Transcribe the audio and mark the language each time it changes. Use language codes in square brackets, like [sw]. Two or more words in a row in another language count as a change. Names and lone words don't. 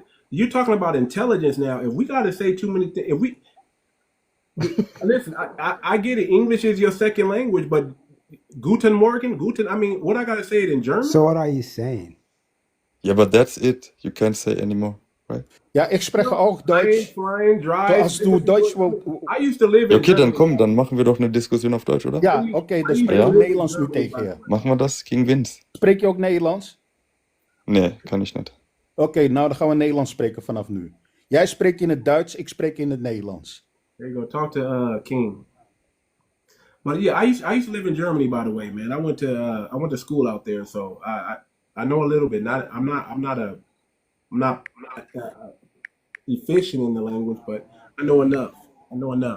[en] You're talking about intelligence now. If we gotta say too many things, if we listen, I get it. English is your second language, but [de] Guten Morgen, Guten. [en] I mean, what I gotta say it in German? So what are you saying? Yeah, but that's it. You can't say anymore, right? [de] Ja, ik spreche auch Deutsch. [en] Flying, dry. [de] Als du Deutsch wilt... [en] I used to live in [de] Okay, dann [en] Germany. [de] komm, dann machen wir doch eine Diskussion auf Deutsch, oder? [nl] Ja, oké, dan spreek ik ook Nederlands nu tegen je. [de] Machen wir das gegen Vince? [nl] Spreek je ook Nederlands? Nee, kan ik niet. Oké, nou dan gaan we Nederlands spreken vanaf nu. Jij spreekt in het Duits, ik spreek in het Nederlands. [en] There you go. Talk to King. But yeah, I used to live in Germany, by the way, man. I went to school out there, so I know a little bit. I'm not efficient in the language, but I know enough.